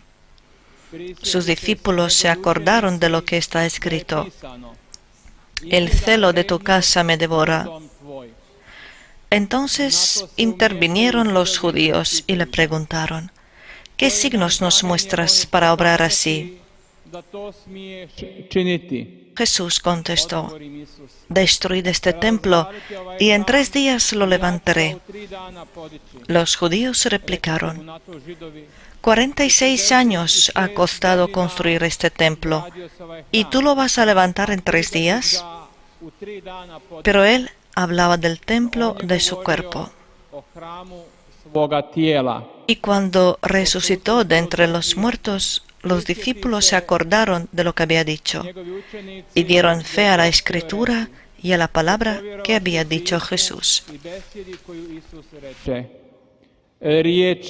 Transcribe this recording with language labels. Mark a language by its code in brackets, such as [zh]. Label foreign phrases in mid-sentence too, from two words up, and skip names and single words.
[es] Sus discípulos se acordaron de lo que está escrito: el celo de tu casa me devora. Entonces intervinieron los judíos y le preguntaron: ¿qué signos nos muestras para obrar así? [hr] da to smiješ činiti. [es] Jesús contestó: destruid este templo, y en 3 días lo levantaré. Los judíos replicaron: 46 años ha costado construir este templo, ¿y tú lo vas a levantar en 3 días? Pero él hablaba del templo de su cuerpo. [hr] O hramu svoga tijela. [es] Y cuando resucitó de entre los muertos, los discípulos se acordaron de lo que había dicho y dieron fe a la Escritura y a la palabra que había dicho Jesús. [hr] I besjedi koju Isus reče. Riječ